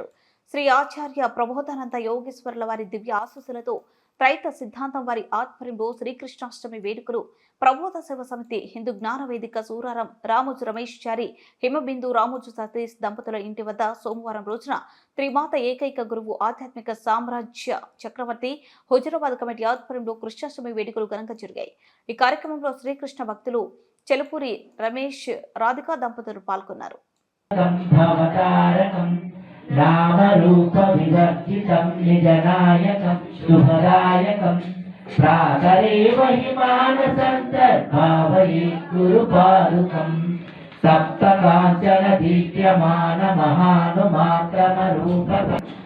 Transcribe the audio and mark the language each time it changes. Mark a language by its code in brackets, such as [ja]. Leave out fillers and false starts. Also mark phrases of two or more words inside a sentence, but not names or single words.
[te] శ్రీ ఆచార్య ప్రబోధానంద యోగేశ్వరుల వారి దివ్య ఆశీస్సులతో త్రైత సిద్ధాంతం వారి ఆధ్వర్యంలో శ్రీకృష్ణాష్టమి వేడుకలు ప్రబోధ సేవ సమితి హిందూ జ్ఞాన వేదిక సూరారం రామోజు రమేష్ చారి హిమబిందు రామోజు సతీష్ దంపతుల ఇంటి వద్ద సోమవారం రోజున త్రిమాత ఏకైక గురువు ఆధ్యాత్మిక సామ్రాజ్య చక్రవర్తి హుజరాబాద్ కమిటీ ఆధ్వర్యంలో కృష్ణాష్టమి వేడుకలు ఘనంగా జరిగాయి. ఈ కార్యక్రమంలో శ్రీకృష్ణ భక్తులు చెలుపూరి రమేష్ రాధికా దంపతులు పాల్గొన్నారు. [sa] नामरूप विवर्जितं निजनायकं शुभदायकं प्रातरेव हि मानसन्तर्भावये गुरुपादुकं सप्तकाञ्चन दीप्यमानमहानुमात्रमरूपकं